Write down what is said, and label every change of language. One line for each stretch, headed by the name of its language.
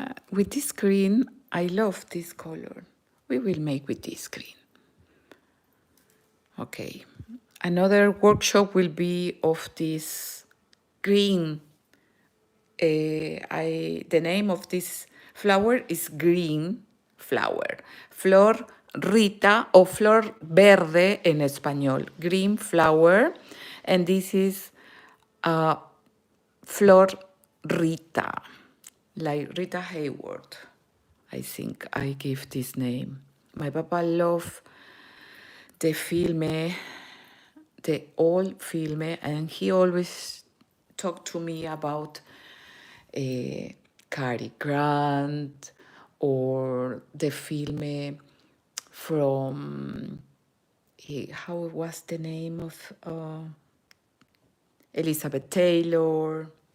English: With this green, I love this color. We will make with this green. Okay. Another workshop will be of this green. The name of this flower is green flower.
Spanish: Flor Rita o flor verde en español.
English: Green flower. And this is Flor Rita, like Rita Hayward. I think I give this name. My papa loved the filme, the old filme, and he always talked to me about Cary Grant or the filme from, how was the name of Elizabeth Taylor.